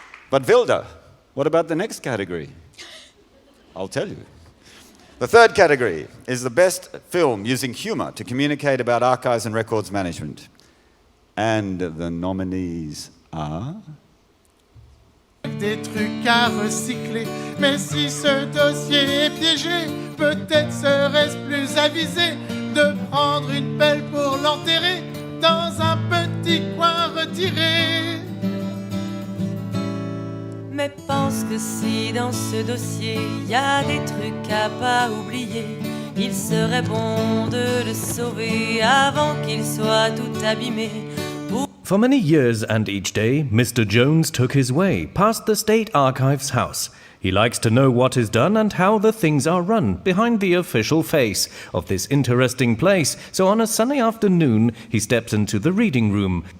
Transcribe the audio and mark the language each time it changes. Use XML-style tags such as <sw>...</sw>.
<en>But Vilde, what about the next category? I'll tell you. The third category is the best film using humour to communicate about archives and records management. And the nominees are...</en> <fr>Des trucs à recycler, mais si ce dossier est piégé, peut-être serait-ce plus avisé de prendre une pelle pour l'enterrer dans un petit coin retiré. Mais pense que si dans ce dossier y a des trucs à pas oublier, il serait bon de le sauver avant qu'il soit tout abîmé.</fr> <en>For many years and each day, Mr. Jones took his way past the State Archives house. He likes to know what is done and how the things are run behind the official face of this interesting place. So on a sunny afternoon, he steps into the reading room.</en>